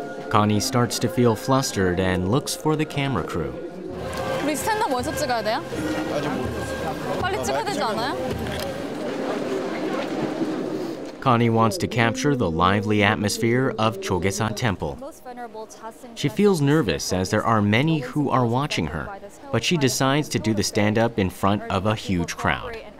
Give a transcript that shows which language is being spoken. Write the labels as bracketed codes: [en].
[en] Connie starts to feel flustered and looks for the camera crew. [ko] 우리 스탠드업 어디서 찍어야 돼요? 빨리 찍어야 되지 않아요? [en] Connie wants to capture the lively atmosphere of Jogyesa Temple. She feels nervous as there are many who are watching her, but she decides to do the stand-up in front of a huge crowd.